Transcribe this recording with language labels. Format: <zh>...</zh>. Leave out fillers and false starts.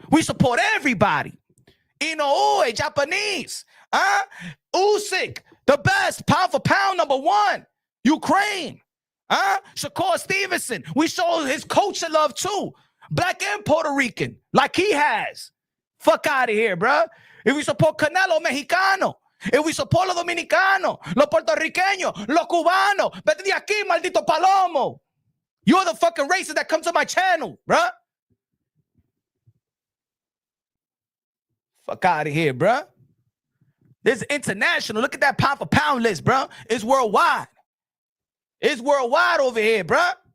<en>We support everybody. Inoue, Japanese. Usyk, the best, pound for pound, number 1. Ukraine, Shakur Stevenson. We show his culture love too. Black and Puerto Rican, like he has. Fuck out of here, bro. If we support Canelo, Mexicano. If we support</en> <es>los Dominicanos, los Puertorriqueños, los Cubanos. Vete de aquí, maldito palomo.</es> <en>You're the fucking racist that comes to my channel, bro. Fuck out of here, bro. This is international. Look at that pound for pound list, bro. It's worldwide. It's worldwide over here, bruh.</en>